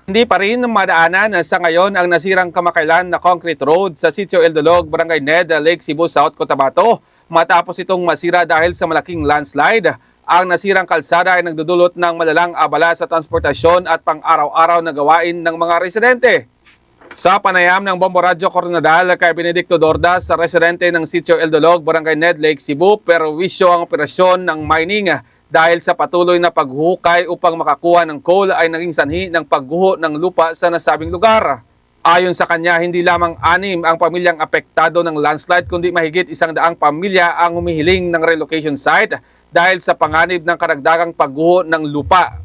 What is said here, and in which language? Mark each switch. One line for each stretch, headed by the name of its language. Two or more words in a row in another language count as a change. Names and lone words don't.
Filipino: Hindi pa rin madaanan sa ngayon ang nasirang kamakailan na
English: concrete road
Filipino: sa Sitio El Dolog, Barangay Ned Lake, Cebu South, Cotabato. Matapos itong masira dahil sa malaking landslide, ang nasirang kalsada ay nagdudulot ng malalang abala sa transportasyon at pang-araw-araw na gawain ng mga residente. Sa panayam ng Bombo Radyo Coronadal kay Benedicto Dordas, sa residente ng Sitio El Dolog, Barangay Ned Lake, Cebu, perwisyo ang operasyon ng mining dahil sa patuloy na paghuhukay upang makakuha ng coal ay naging sanhi ng pagguho ng lupa sa nasabing lugar. Ayon sa kanya, hindi lamang 6 ang pamilyang apektado ng landslide kundi mahigit 100 pamilya ang humihiling ng
English: relocation site
Filipino: dahil sa panganib ng karagdagang pagguho ng lupa.